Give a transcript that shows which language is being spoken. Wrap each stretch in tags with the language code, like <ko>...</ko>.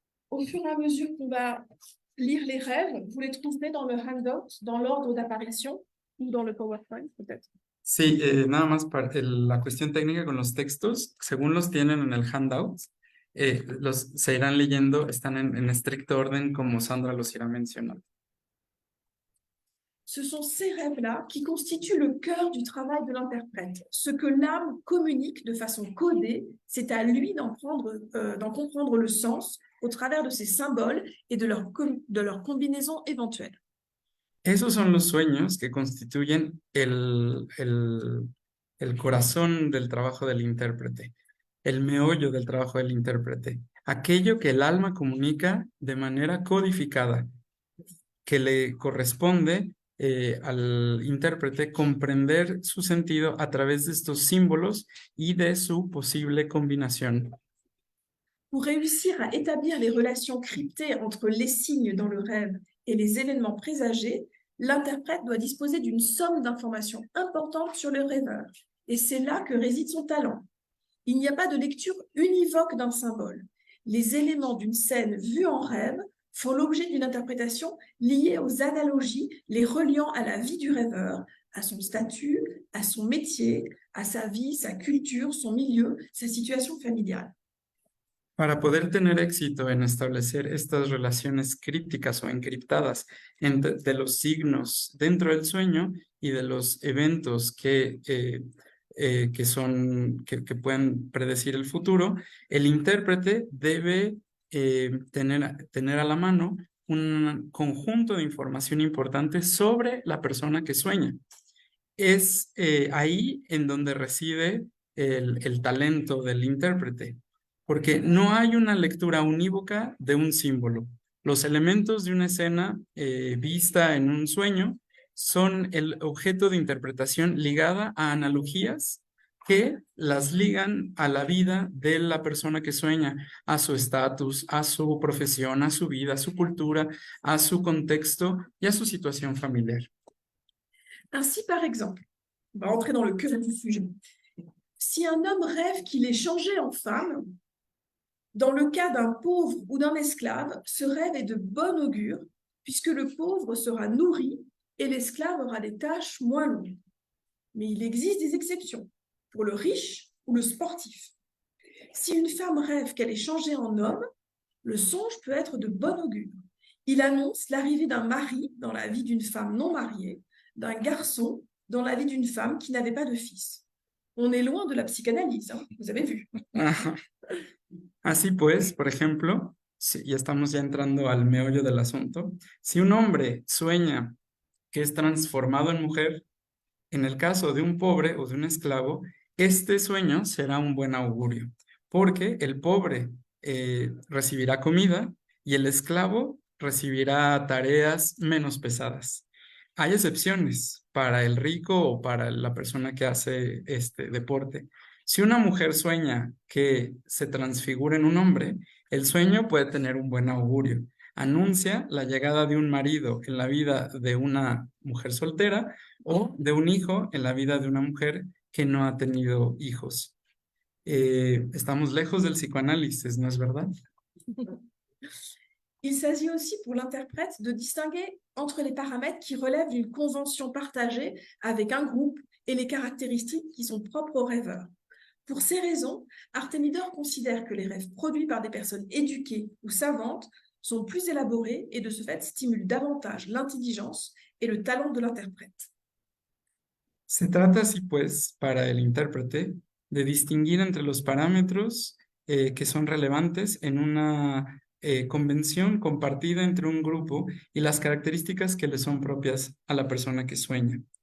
<fr>Au fur et à mesure qu'on va lire les rêves, vous les trouverez dans le handout, dans l'ordre d'apparition ou dans le PowerPoint peut-être.</fr> <es>Sí, nada más para la cuestión técnica con los textos, según los tienen en el handout, se irán leyendo, están en estricto orden como Sandra los irá mencionando.</es> <fr>Ce sont ces rêves-là qui constituent le cœur du travail de l'interprète. Ce que l'âme communique de façon codée, c'est à lui d'en comprendre le sens au travers de ces symboles et de leur combinaison éventuelle.</fr> <es>Esos son los sueños que constituyen el corazón del trabajo del intérprete, el meollo del trabajo del intérprete, aquello que el alma comunica de manera codificada, que le corresponde al intérprete comprender su sentido a través de estos símbolos y de su posible combinación.</es> <fr>Pour réussir à établir les relations cryptées entre les signes dans le rêve et les événements présagés, l'interprète doit disposer d'une somme d'informations importantes sur le rêveur. Et c'est là que réside son talent. Il n'y a pas de lecture univoque d'un symbole. Les éléments d'une scène vue en rêve font l'objet d'une interprétation liée aux analogies, les reliant à la vie du rêveur, à son statut, à son métier, à sa vie, sa culture, son milieu, sa situation familiale.</fr> <es>Para poder tener éxito en establecer estas relaciones crípticas o encriptadas de los signos dentro del sueño y de los eventos que pueden predecir el futuro, el intérprete debe tener a la mano un conjunto de información importante sobre la persona que sueña. Es ahí en donde reside el talento del intérprete, porque no hay una lectura unívoca de un símbolo. Los elementos de una escena vista en un sueño son el objeto de interpretación ligada a analogías que las ligan a la vida de la persona que sueña, a su estatus, a su profesión, a su vida, a su cultura, a su contexto y a su situación familiar.</es> <fr>Ainsi, par exemple, on va rentrer dans le cœur du sujet. Si un homme rêve qu'il est changé en femme, dans le cas d'un pauvre ou d'un esclave, ce rêve est de bon augure, puisque le pauvre sera nourri et l'esclave aura des tâches moins longues. Mais il existe des exceptions, pour le riche ou le sportif. Si une femme rêve qu'elle est changée en homme, le songe peut être de bon augure. Il annonce l'arrivée d'un mari dans la vie d'une femme non mariée, d'un garçon dans la vie d'une femme qui n'avait pas de fils. On est loin de la psychanalyse, hein, vous avez vu.</fr> <es>Así pues, por ejemplo, ya estamos ya entrando al meollo del asunto, si un hombre sueña que es transformado en mujer, en el caso de un pobre o de un esclavo, este sueño será un buen augurio, porque el pobre recibirá comida y el esclavo recibirá tareas menos pesadas. Hay excepciones para el rico o para la persona que hace este deporte. Si una mujer sueña que se transfigura en un hombre, el sueño puede tener un buen augurio. Anuncia la llegada de un marido en la vida de una mujer soltera o de un hijo en la vida de una mujer que no ha tenido hijos. Estamos lejos del psicoanálisis, ¿no es verdad?</es> <fr>Il s'agit aussi pour l'interprète de distinguer entre les paramètres qui relèvent d'une convention partagée avec un groupe et les caractéristiques qui sont propres aux rêveurs. Pour ces raisons, Artemidor considère que les rêves produits par des personnes éduquées ou savantes sont plus élaborés et de ce fait stimulent davantage l'intelligence et le talent de l'interprète.</fr> <es>Se trata así pues para el intérprete de distinguir entre los parámetros que son relevantes en una convención compartida entre un grupo y las características que le son propias a la persona que sueña.</es>